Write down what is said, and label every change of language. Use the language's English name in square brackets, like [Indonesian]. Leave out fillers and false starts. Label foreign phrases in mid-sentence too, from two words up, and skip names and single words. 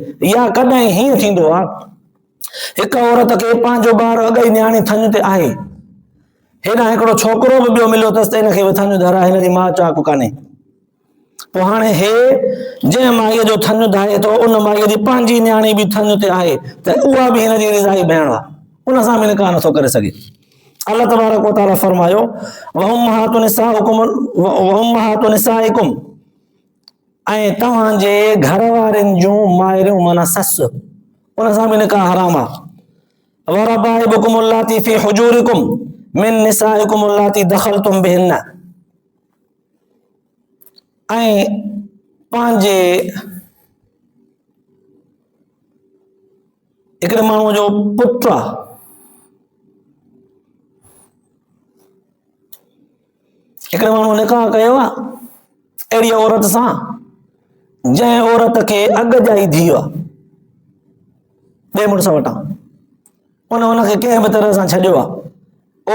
[Sindhi] या कॾहिं हीअं थींदो आहे हिकु औरत खे पंहिंजो ॿारु अगई न्याणी थञ ते आहे, हेॾां हिकिड़ो छोकिरो बि ॿियो मिलियो अथसि त हिनखे थञ धराए, हिनजी माउ चाक कान्हे। पोइ हाणे हे जंहिं माईअ जो थञ धाए थो उन माईअ जी पंहिंजी न्याणी बि थञ ते आहे त उहा बि हिनजी रिज़ाई भेण आहे, उन सां बि निकाह नथो करे सघे। अल्लाह तबारक व तआला फरमायो [Arabic] وأمهات نسائكم, [Sindhi] ऐं तव्हांजे घर वारनि जूं माइरूं माना ससु, उन सां बि निकाह हराम आहे। [Arabic] وربائبكم اللاتي في حجوركم من نسائكم اللاتي دخلتم بهن, [Sindhi] ऐं पंहिंजे हिकिड़े माण्हूअ जो पुटु आहे, हिकिड़े माण्हू निकाह कयो आहे अहिड़ी औरत सां जंहिं औरत खे अॻजाई धीउ आहे ॿिए मुड़ुस वटां, उनखे कंहिं बि तरह सां छॾियो आहे।